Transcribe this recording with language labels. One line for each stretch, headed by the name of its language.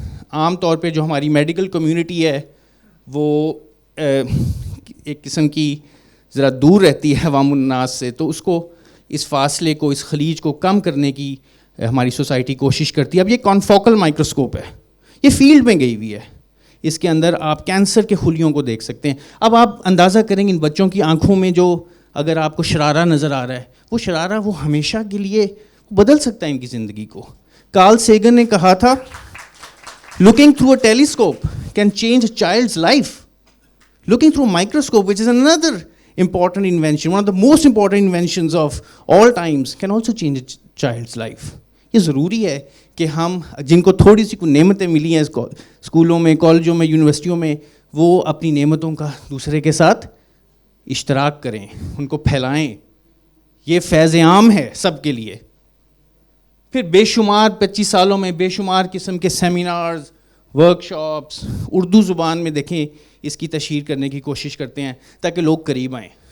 Urdu: عام طور پہ جو ہماری میڈیکل کمیونٹی ہے وہ ایک قسم کی ذرا دور رہتی ہے عوام الناس سے, تو اس کو, اس فاصلے کو, اس خلیج کو کم کرنے کی ہماری سوسائٹی کوشش کرتی ہے. اب یہ کانفوکل مائکروسکوپ ہے, یہ فیلڈ میں گئی ہوئی ہے, اس کے اندر آپ کینسر کے خلیوں کو دیکھ سکتے ہیں. اب آپ اندازہ کریں گے ان بچوں کی آنکھوں میں جو اگر آپ کو شرارہ نظر آ رہا ہے, وہ شرارہ وہ ہمیشہ کے لیے بدل سکتا ہے ان کی زندگی کو. کارل سیگن نے کہا تھا
English: looking through a telescope can change a child's life. Looking through a microscope, which is another important invention, one of the most important inventions of all times, can also change a child's life.
Urdu: یہ ضروری ہے کہ ہم جن کو تھوڑی سی کوئی نعمتیں ملی ہیں اسکولوں میں, کالجوں میں, یونیورسٹیوں میں, وہ اپنی نعمتوں کا دوسرے کے ساتھ اشتراک کریں, ان کو پھیلائیں. یہ فیض عام ہے سب کے لیے. پھر بے شمار 25 سالوں میں بے شمار قسم کے سیمینارز, ورک شاپس اردو زبان میں دیکھیں اس کی تشہیر کرنے کی کوشش کرتے ہیں تاکہ لوگ قریب آئیں.